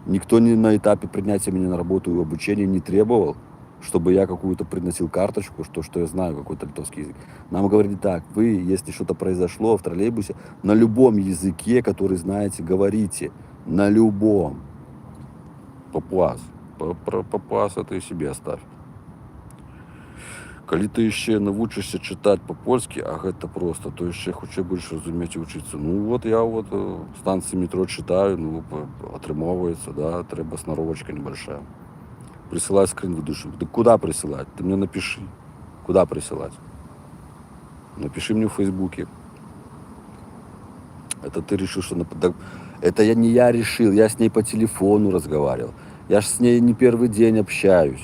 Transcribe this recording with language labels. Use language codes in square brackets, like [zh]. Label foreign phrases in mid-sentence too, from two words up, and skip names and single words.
[ru] Никто не на этапе принятия меня на работу и обучения не требовал, чтобы я какую-то приносил карточку, что я знаю какой-то литовский язык. Нам говорили так: вы, если что-то произошло в троллейбусе, на любом языке, который знаете, говорите. На любом. Папуас. Папуас это и себе оставь. [be] Калі ты яшчэ навучышся чытаць па-польскі, а гэта проста, то яшчэ хутчэй будзеш разумець і вучыцца. [ru] Ну вот я вот станцыі метро читаю, ну атрымоўваецца, да, трэба сноровочка небольшая. Присылай скрин выдушек. Да куда присылать? Ты мне напиши. Куда присылать? Напиши мне в Фейсбуке. Это ты решил, что... Это не я решил, я с ней по телефону разговаривал. Я ж с ней не первый день общаюсь.